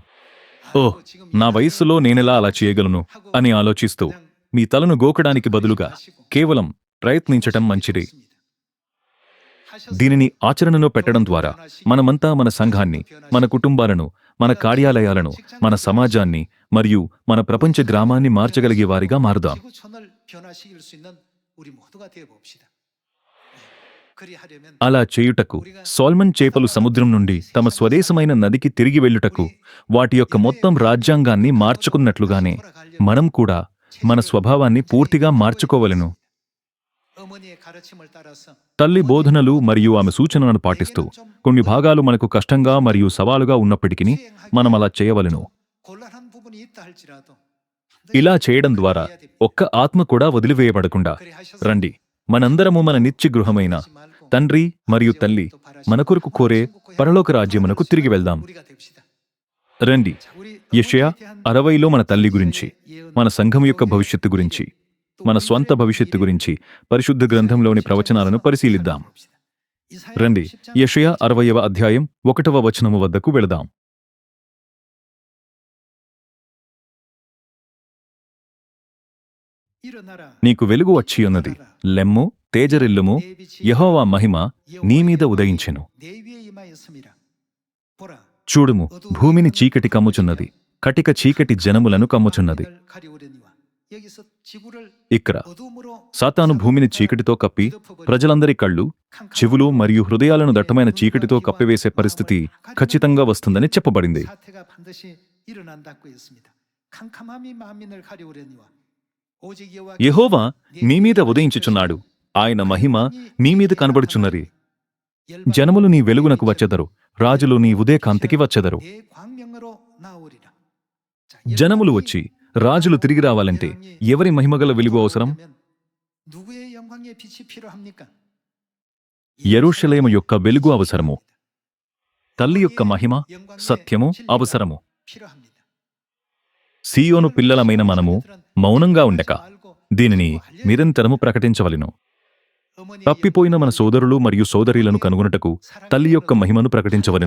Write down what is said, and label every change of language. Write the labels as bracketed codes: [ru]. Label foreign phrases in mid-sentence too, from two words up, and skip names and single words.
[te] ఓహ్, నా వయస్సులో నేనెలా అలా చేయగలను అని ఆలోచిస్తూ మీ తలను గోకడానికి బదులుగా కేవలం ప్రయత్నించటం మంచిది. దీనిని ఆచరణలో పెట్టడం ద్వారా మనమంతా మన సంఘాన్ని, మన కుటుంబాలను, మన కార్యాలయాలను, మన సమాజాన్ని మరియు మన ప్రపంచ గ్రామాన్ని మార్చగలిగే వారిగా మారుదాం. [ko] 지구촌을 변화시킬 수 있는 우리 모두가 되어 봅시다. 그리하려면 [te] అలా చేయుటకు సాల్మన్ చేపలు సముద్రం నుండి తమ స్వదేశమైన నదికి తిరిగి వెళ్ళుటకు వాటి యొక్క మొత్తం రాజ్యాంగాన్ని మార్చుకున్నట్లుగానే మనం కూడా మన స్వభావాన్ని పూర్తిగా మార్చుకోవలెను. [ko] 어머니의 가르침을 따라서 [te] తల్లి బోధనలు మరియు ఆమె సూచనలను పాటిస్తూ కొన్ని భాగాలు మనకు కష్టంగా మరియు సవాలుగా ఉన్నప్పటికీ మనం అలా చేయవలెను. [ko] 곤란한 부분이 있다 할지라도 [te] ఇలా చేయడం ద్వారా ఒక్క ఆత్మ కూడా వదిలివేయబడకుండా రండి మనందరము మన నిత్య గృహమైన తండ్రి మరియు తల్లి మన కొరకు కోరే పరలోక రాజ్యమునకు తిరిగి వెళ్దాం. [ko] 우리가 됩시다. [te] రండి యెషయా 60లో మన తల్లి గురించి, మన సంఘం యొక్క భవిష్యత్తు గురించి, మన స్వంత భవిష్యత్తు గురించి పరిశుద్ధ గ్రంథంలోని ప్రవచనాలను పరిశీలిద్దాం. రండి యెషయా 60వ అధ్యాయం 1వ వచనము వద్దకు వెళదాం. [ko] 일어나라. [te] నీకు వెలుగు వచ్చియున్నది, లెమ్ము తేజరిల్లుము, యెహోవా మహిమ నీ మీద ఉదయించెను. [ko] 내 위에 임하였음이라. 보라. [te] చూడుము భూమిని చీకటి కమ్ముచున్నది, కటిక చీకటి జనములను కమ్ముచున్నది. [ko] 가리우려니와. 여기서 지구를 [te] ఇక్కడ [ko] 어둠으로 [te] సాతాను భూమిని చీకటితో కప్పి ప్రజలందరి కళ్ళు, చెవులు మరియు హృదయాలను దట్టమైన చీకటితో కప్పివేసే పరిస్థితి ఖచ్చితంగా వస్తుందని చెప్పబడింది. [ko] 사태가 반드시 일어난다고 했습니다. 캄캄함이 만민을 가리우려니와. 오직 여호와께서 [te] యెహోవా మీ మీద ఉదయించుచున్నాడు, ఆయన మహిమ మీ మీద కనబడుచున్నది. జనములు నీ వెలుగునకు వచ్చెదరు, రాజులు నీ ఉదయకాంతికి వచ్చెదరు. [ko] 내 광명으로 나오리라. 자, [te] జనములు వచ్చి రాజులు తిరిగి రావాలంటే ఎవరి మహిమగల వెలుగు అవసరం? [ko] 누구의 영광의 빛이 필요합니까? [te] యెరూషలేము యొక్క వెలుగు అవసరము. తల్లి యొక్క మహిమ, సత్యము అవసరము. [ko] 필요합니다. [te] సీయోను పిల్లలమైన మనము మౌనంగా ఉండక దీనిని నిరంతరము ప్రకటించవలెను. తప్పిపోయిన మన సోదరులు మరియు సోదరీలను కనుగొనుటకు తల్లి యొక్క మహిమను ప్రకటించవలెను.